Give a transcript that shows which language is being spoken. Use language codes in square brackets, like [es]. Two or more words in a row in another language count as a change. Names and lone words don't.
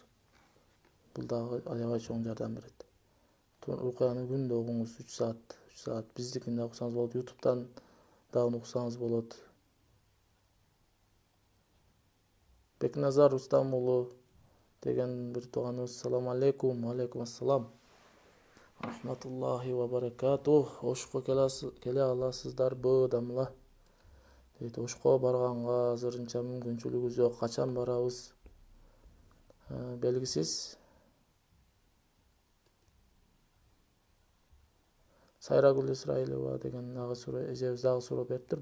[ky] Бул дагы аябай чоң жардам берет. Рукуяны күндө окуңуз 3 саат. Биздикин да уксаңыз болот, YouTube'дан дагы уксаңыз болот. Бекназар Рустам уулу деген бир тууганыбыз. [ar] سلام عليكم. عليكم السلام. رحمة الله وبركاته. [ky] Ошко келе аласыздарбы дамла? Дейт, Ошко барганга азырынча мүмкүнчүлүгүбүз жок. Качан барабыз? Белгисиз. Сайрагүл Исраилова деген эжебиз дагы суроо бериптир.